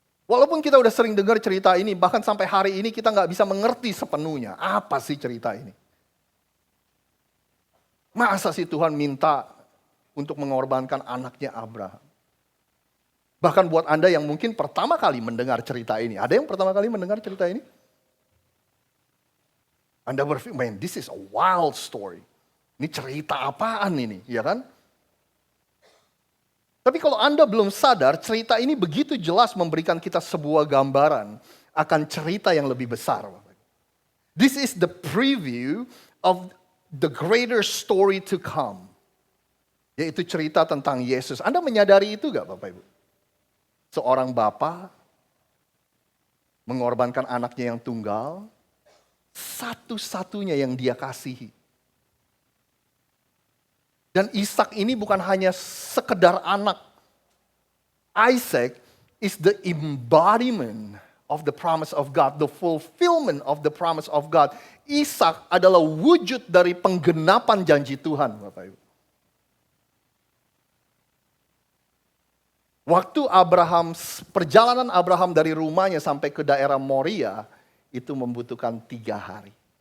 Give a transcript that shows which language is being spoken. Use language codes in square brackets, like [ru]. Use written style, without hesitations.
[id] Walaupun kita udah sering dengar cerita ini, bahkan sampai hari ini kita nggak bisa mengerti sepenuhnya, apa sih cerita ini. Masa sih Tuhan minta untuk mengorbankan anaknya Abraham. Bahkan buat Anda yang mungkin pertama kali mendengar cerita ini. Ada yang pertama kali mendengar cerita ini? Anda berpikir, [en] man, this is a wild story. [id] Ini cerita apaan ini, ya kan? Tapi kalau Anda belum sadar, cerita ini begitu jelas memberikan kita sebuah gambaran akan cerita yang lebih besar. [en] This is the preview of the greater story to come. [id] Yaitu cerita tentang Yesus. Anda menyadari itu gak Bapak Ibu? Seorang bapa mengorbankan anaknya yang tunggal, satu-satunya yang dia kasihi. Dan Ishak ini bukan hanya sekedar anak. [en] Isaac is the embodiment of the promise of God, the fulfillment of the promise of God. [id] Ishak adalah wujud dari penggenapan janji Tuhan, Bapak Ibu. Waktu perjalanan Abraham dari rumahnya sampai ke daerah Moria, itu membutuhkan 3 hari.